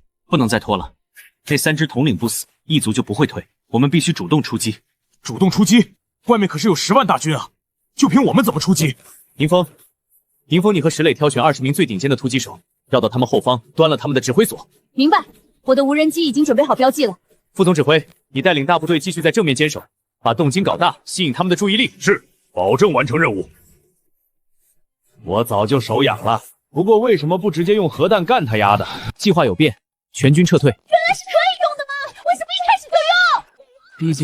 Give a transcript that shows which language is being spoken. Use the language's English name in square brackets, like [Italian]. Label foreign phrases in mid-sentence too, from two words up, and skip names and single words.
[Chinese] 不能再拖了，那3只统领不死，异族就不会退，我们必须主动出击。主动出击？外面可是有10万大军啊！就凭我们怎么出击？迎风，你和石磊挑选20名最顶尖的突击手，绕到他们后方，端了他们的指挥所。明白，我的无人机已經準備好標記了。副總指揮，你帶領大部隊繼續在正面堅守，把動靜搞大，吸引他們的注意力。是，保證完成任務。我早就手癢了，不過為什麼不直接用核彈幹他丫的？計劃有變，全軍撤退。原來是可以用的嗎？為什麼一開始就用？